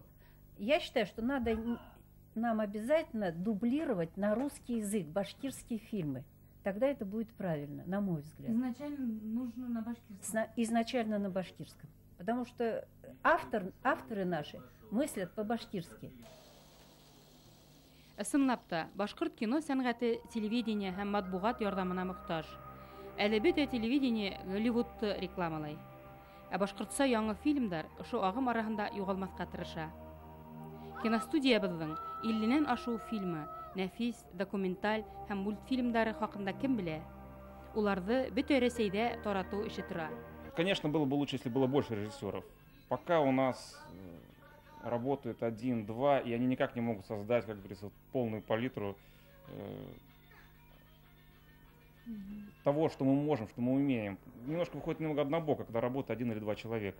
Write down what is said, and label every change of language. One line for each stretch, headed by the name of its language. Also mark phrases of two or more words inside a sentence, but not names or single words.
Russian: Я считаю, что надо нам обязательно дублировать на русский язык башкирские фильмы. Тогда это будет правильно, на мой взгляд. Изначально нужно на башкирском. Изначально на башкирском. Потому что авторы наши мыслят по-башкирски.
Bashkir: Ысынлап та, башкорт кино сәнгате телевидение һәм матбугат ярдәменә мохтаҗ. Әле бөтә телевидение Голливудты рекламалай. Ә башкортса яңа фильмдар ошо агым арасында югалмаска тырыша. Киностудиябызның 50-нән ашу фильмы, нәфис, документаль һәм мультфильмдары хакында кем белә? Уларны бөтә Рәсәйдә тарату эше тора.
Russian: Конечно, было бы лучше, если было больше режиссеров. Пока у нас работает 1-2, и они никак не могут создать, как говорится, полную палитру того, что мы можем, что мы умеем, немножко выходит немного однобоко, когда работает 1 или 2 человека.